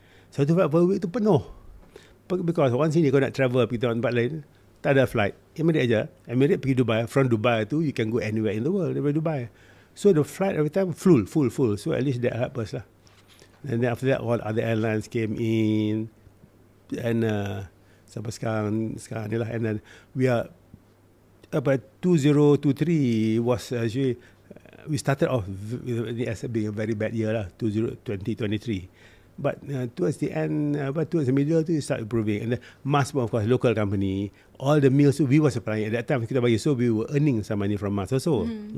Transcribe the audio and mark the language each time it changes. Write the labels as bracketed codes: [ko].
[en] 1 flight per week [ms] tu penuh. Because once ini kau nak travel pergi tempat lain, tak ada flight. Emirates aja. Emirates pergi Dubai. [en] From Dubai tu, you can go anywhere in the world [ms] daripada Dubai. [en] So the flight every time full. So at least that help us lah. And then after that, all other airlines came in. [ms] And sampai sekarang ni lah. [en] And then we are, about 2023 was actually, we started off as being a very bad year lah, 2023. But towards the end, towards the middle tu, start improving. And then Mars pun, of course, local company. All the meals we were supplying at that time. [ms] Kita bagi, [en] so we were earning some money from Mars also.